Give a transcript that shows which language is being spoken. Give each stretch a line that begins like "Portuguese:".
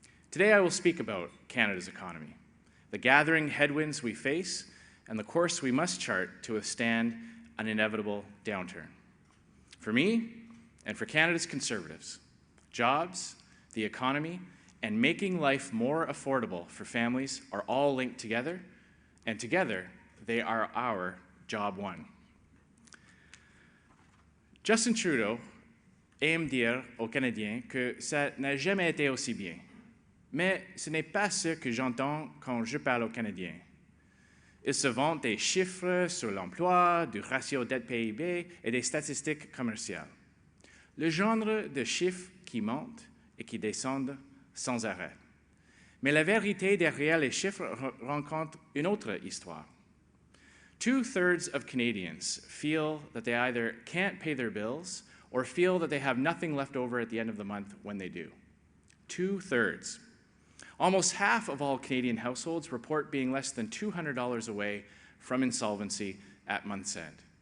English: Today I will speak about Canada's economy, the gathering headwinds we face, and the course we must chart to withstand an inevitable downturn. For me, and for Canada's Conservatives, jobs, the economy, and making life more affordable for families are all linked together, and together they are our job one.
French: Justin Trudeau aime dire aux Canadiens que ça n'a jamais été aussi bien. Mais ce n'est pas ce que j'entends quand je parle aux Canadiens. Ils se vantent des chiffres sur l'emploi, du ratio dette-PIB et des statistiques commerciales. Le genre de chiffres qui montent et qui descendent sans arrêt. Mais la vérité derrière les chiffres rencontre une autre histoire.
English: 2/3 of Canadians feel that they either can't pay their bills or feel that they have nothing left over at the end of the month when they do. 2/3. Almost half of all Canadian households report being less than $200 away from insolvency at month's end.